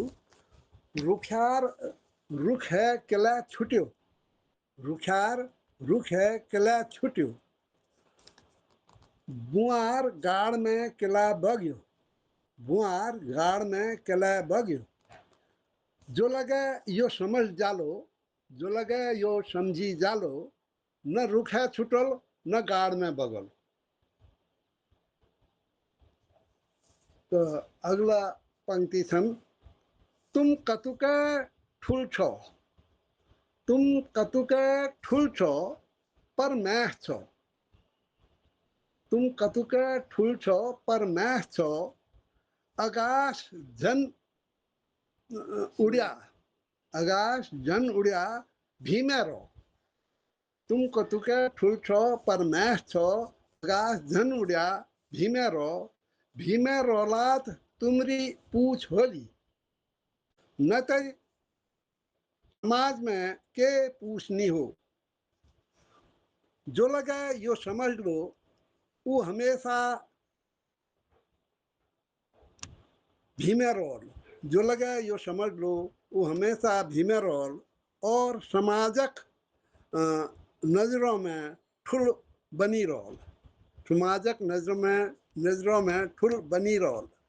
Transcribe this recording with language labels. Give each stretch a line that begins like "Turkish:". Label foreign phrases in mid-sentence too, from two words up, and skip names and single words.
Kumaoni: रुख्यार रुख है किला छुट्यो रुख्यार रुख है किला छुट्यो बुआर गाड़ में किला बग्यो बुआर गाड़ में किला बग्यो जो लगे यो समझ जालो जो लगे यो समझी जालो न रुख है छुटल न गाड़ में बगल। तो अगला पंक्ति छन तुम कतुके ठुल छो तुम कतुके ठुल छो पर मैं छो तुम कतुके ठुल छो पर मैं छो आकाश जन उड़िया आकाश जन उड़िया भीमे रो तुम कतुके ठुल छो पर मैं छो आकाश जन उड़िया भीमे रोलात तुमरी पूछ होली न तो समाज में के पूछनी हो जो लगे यो समझ लो वो हमेशा भीमे रोल जो लगे यो समझ लो वो हमेशा भीमे रोल और समाजक नजरों में ठुल बनी रोल समाजक नजरों में ठुल बनी रोल।